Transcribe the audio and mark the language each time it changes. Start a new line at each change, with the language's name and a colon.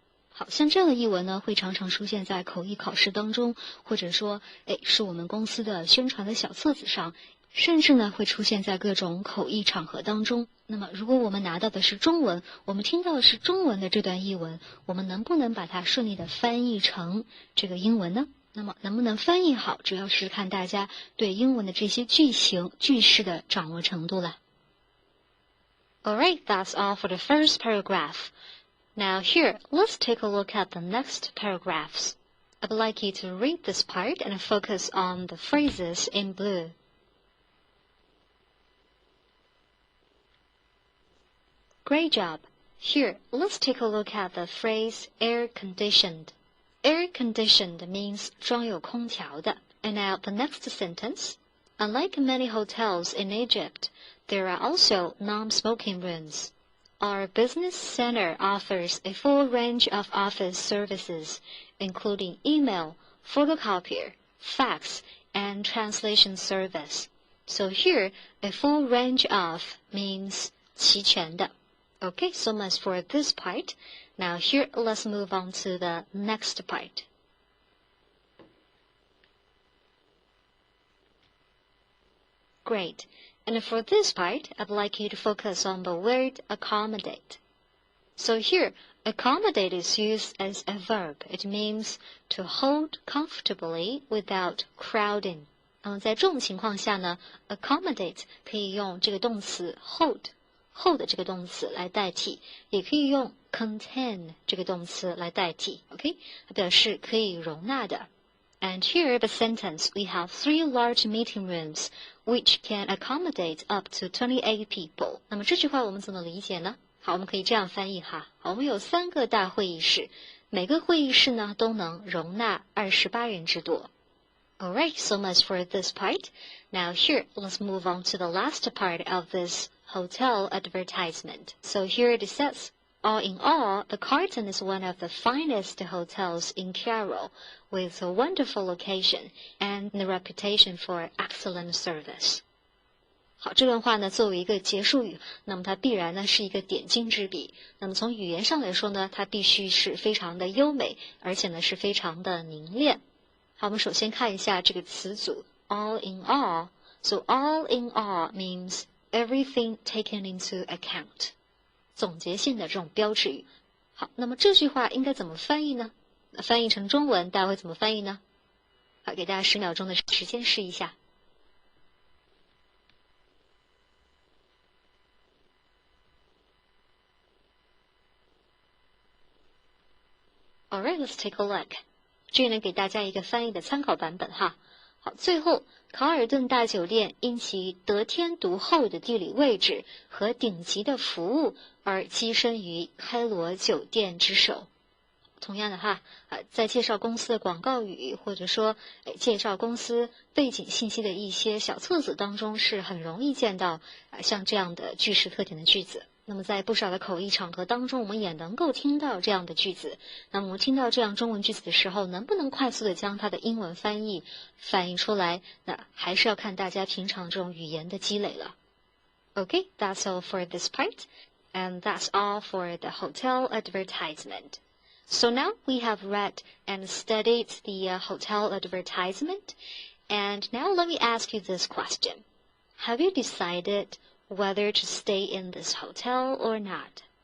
Chinese: 好，像这样的译文呢，会常常出现在口译考试当中，或者说，是我们公司的宣传的小册子上，甚至呢会出现在各种口译场合当中。那么如果我们拿到的是中文，我们听到的是中文的这段译文，我们能不能把它顺利的翻译成这个英文呢？那么能不能翻译好，主要是看大家对英文的这些句型、句式的掌握程度了。
English: Alright, that's all for the first paragraph. Now here, let's take a look at the next paragraphs. I'd like you to read this part and focus on the phrases in blue. Great job. Here, let's take a look at the phrase air-conditioned. Air-conditioned means 装有空调的. And now the next sentence. Unlike many hotels in Egypt, there are also non-smoking rooms. Our business center offers a full range of office services, including email, photocopier, fax, and translation service. So here, a full range of means 齐全的. Okay, so much for this part. Now here, let's move on to the next part. Great. And for this part, I'd like you to focus on the word accommodate. So here, accommodate is used as a verb. It means to hold comfortably without crowding.
Chinese: 那么在这种情况下呢 ，accommodate 可以用这个动词 hold 这个动词来代替，也可以用 contain 这个动词来代替。 OK， 它表示可以容纳的。
English: And here the sentence, we have 3 large meeting rooms which can accommodate up to 28 people.
Chinese: 那么这句话我们怎么理解呢？好，我们可以这样翻译哈。好，我们有3个大会议室，每个会议室呢都能容纳28人之多。
English: Alright, so much for this part. Now here, let's move on to the last part of this hotel advertisement. So here it says, all in all, the Carlton is one of the finest hotels in Cairo, with a wonderful location and a reputation for excellent service.
Chinese: 好，这段话呢作为一个结束语，那么它必然呢是一个点睛之笔。那么从语言上来说呢，它必须是非常的优美，而且呢是非常的凝练。好，我们首先看一下这个词组 all in all.
English: So all in all means everything taken into account.
Chinese: 总结性的这种标志语。好，那么这句话应该怎么翻译呢？翻译成中文大家会怎么翻译呢？好，给大家10秒钟的时间试一下。
English: Alright, let's take a look.
Chinese: 这里呢给大家一个翻译的参考版本哈。好，最后卡尔顿大酒店因其得天独厚的地理位置和顶级的服务而跻身于开罗酒店之首。同样的哈，在介绍公司的广告语或者说介绍公司背景信息的一些小册子当中是很容易见到像这样的句式特点的句子。那么在不少的口译场合当中，我们也能够听到这样的句子。那么我们听到这样中文句子的时候，能不能快速的将它的英文翻译反映出来？那还是要看大家平常这种语言的积累了。
English: Okay, that's all for this part, and that's all for the hotel advertisement. So now we have read and studied the hotel advertisement, and now let me ask you this question. Have you decided whether to stay in this hotel or not?